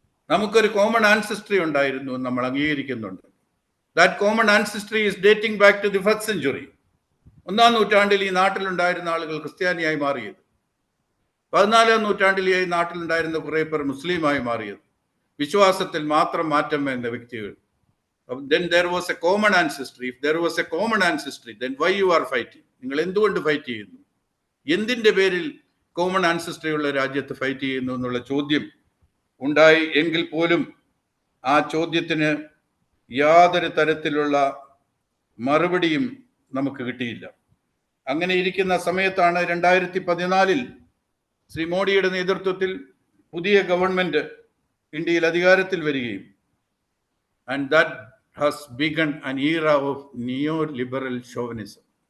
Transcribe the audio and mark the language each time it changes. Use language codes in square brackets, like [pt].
[ml] നമുക്കൊരു common ancestry ഉണ്ടായിരുന്നു എന്ന് നമ്മൾ അംഗീകരിക്കുന്നുണ്ട്. [en] That common ancestry is dating back to the first century. [ml] 1-ാം നൂറ്റാണ്ടിൽ ഈ നാട്ടിലുണ്ടായിരുന്ന ആളുകൾ ക്രിസ്ത്യാനിയായി മാറിയത്, 14-ാം നൂറ്റാണ്ടിൽ ഈ നാട്ടിലുണ്ടായിരുന്ന കുറെ പേർ മുസ്ലിമായി മാറിയത്, വിശ്വാസത്തിൽ മാത്രം മാറ്റം വരുന്ന വ്യക്തികൾ. [en] Then there was a common ancestry. If there was a common ancestry, then why you are fighting? [ml] നിങ്ങൾ എന്തുകൊണ്ട് ഫൈറ്റ് ചെയ്യുന്നു? എന്തിന്റെ പേരിൽ കോമൺ ആൻസസ്ട്രി ഉള്ള രാജ്യത്ത് ഫൈറ്റ് ചെയ്യുന്നു എന്നുള്ള ചോദ്യം ഉണ്ടായി എങ്കിൽ പോലും ആ ചോദ്യത്തിന് യാതൊരു തരത്തിലുള്ള മറുപടിയും നമുക്ക് കിട്ടിയില്ല. അങ്ങനെ ഇരിക്കുന്ന സമയത്താണ് 2014 ശ്രീ മോഡിയുടെ നേതൃത്വത്തിൽ പുതിയ ഗവൺമെന്റ് ഇന്ത്യയിൽ അധികാരത്തിൽ വരികയും [en] and that has begun an era of neo-liberal chauvinism.